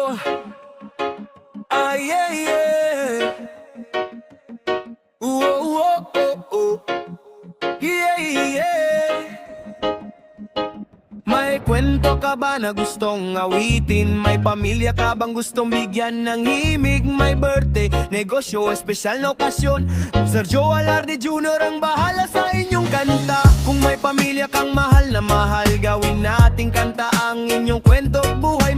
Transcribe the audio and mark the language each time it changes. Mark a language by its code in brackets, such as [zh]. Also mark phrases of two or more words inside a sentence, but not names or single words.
[en] Ay, yeah, yeah. Oh, oh, oh, oh. Yeah, yeah. [tl] May kwento ka ba na gustong awitin? May pamilya ka bang gustong bigyan ng himig? May birthday, negosyo, espesyal na okasyon, Sergio Alarde Jr. ang bahala sa inyong kanta. Kung may pamilya kang mahal na mahal, gawin nating kanta ang inyong kwento buhay.